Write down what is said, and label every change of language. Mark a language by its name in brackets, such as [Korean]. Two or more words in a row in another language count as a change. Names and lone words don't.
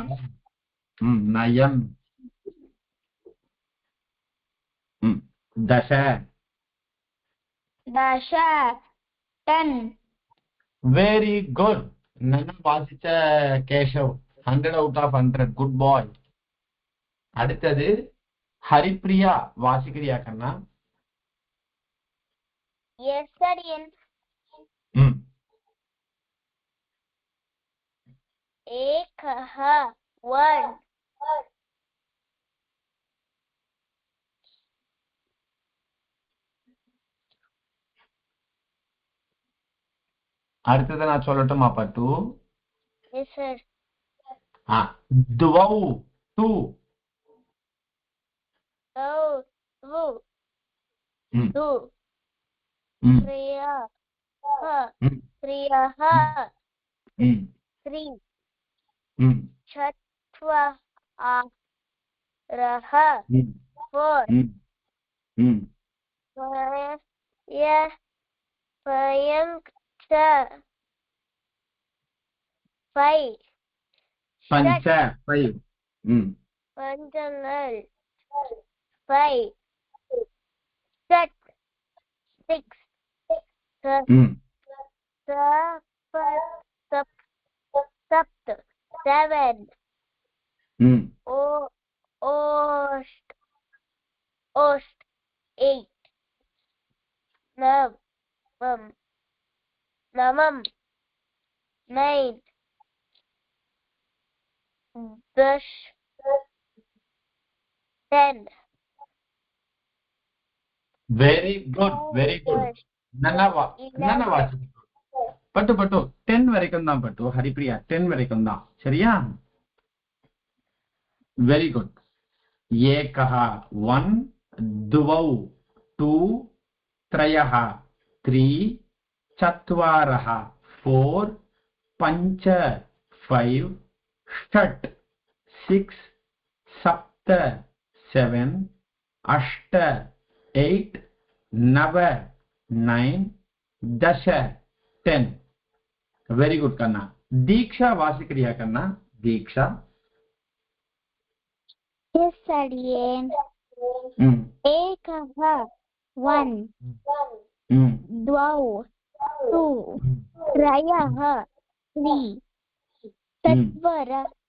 [Sanskrit] ம். नयम्. ம். दश दश 10 [English] very good. [Tamil] நல்லா வாசிச்ச கேஷவ். [English] 100 out of 100. good boy. [Tamil] அடுத்தது ஹரிப்ரியா வாசிக்கிறியா கண்ணா? [English] yes अडियन् ம். [Sanskrit] एकः 1 [Tamil] அடுத்தது நான் சொல்லட்டுமா பட்டு? [English] yes sir [Sanskrit] துவௌ 2 [English] oh 2 ம். [Sanskrit] 2 ம். त्रयः ம். त्रयः ம். 3 ம். चत्वारः ம். 4 ம். ம். पञ्च 5 பஞ்ச 5 ம். पञ्चनल् 5 षट् 6 ம். सप्त 7 ம். ओष्ट 8 नवम 9 दश 10 [English] very good very good [Tamil] நல்லா வாசி பட்டு 10 வரைக்கும் தான் பட்டு ஹரிப்ரியா 10 வரைக்கும் தான் சரியா [English] very good [Sanskrit] ஏகः 1 द्वौ 2 त्रयः 3 चत्वारः 4 पञ्च 5 षट् 6 सप्त 7 अष्ट 8 नव 9 दश [Tamil] 10 [English] very good [Tamil] கண்ணா தீக்ஷா வாசிக்கிறியா கண்ணா தீக்ஷா [English] Yes, Aryan. [Sanskrit] एकः 1 द्वौ 2 त्रयः 3 चत्वारः